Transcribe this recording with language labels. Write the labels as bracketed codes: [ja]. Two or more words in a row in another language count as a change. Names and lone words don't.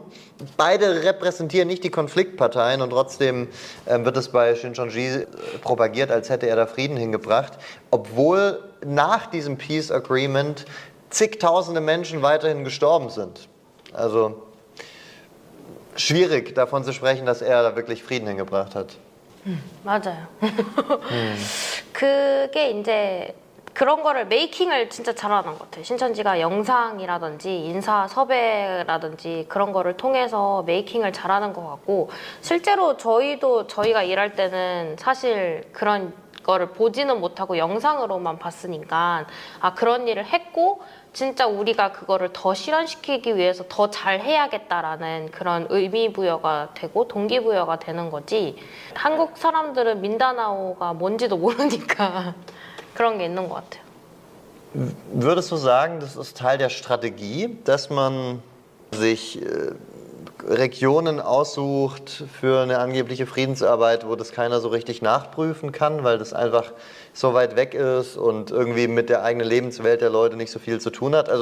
[de] Beide repräsentieren nicht die Konfliktparteien und trotzdem wird es bei Shincheonji propagiert, als hätte er da Frieden hingebracht, obwohl nach diesem [en] Peace Agreement [de] zigtausende Menschen weiterhin gestorben sind. Also schwierig davon zu sprechen, dass er da wirklich Frieden hingebracht hat. [ko] 맞아요. 그게 이제 그런 거를 메이킹을 진짜 잘하는 것 같아요. 신천지가 영상이라든지 인사 섭외라든지 그런 거를 통해서 메이킹을 잘하는 것 같고 실제로 저희가 일할 때는 사실 그런 거를 보지는 못하고 영상으로만 봤으니까 아 그런 일을 했고 진짜 우리가 그거를 더 실현시키기 위해서 더 잘 해야겠다라는 그런 의미부여가 되고 동기부여가 되는 거지 한국 사람들은 민다나오가 뭔지도 모르니까 그런 게 있는 것 같아요. [de] Würdest du sagen, das ist Teil der Strategie, dass man sich Regionen aussucht für eine angebliche Friedensarbeit, wo das keiner so richtig nachprüfen kann, weil das einfach so weit weg ist und irgendwie mit der eigenen Lebenswelt der Leute nicht so viel zu tun hat?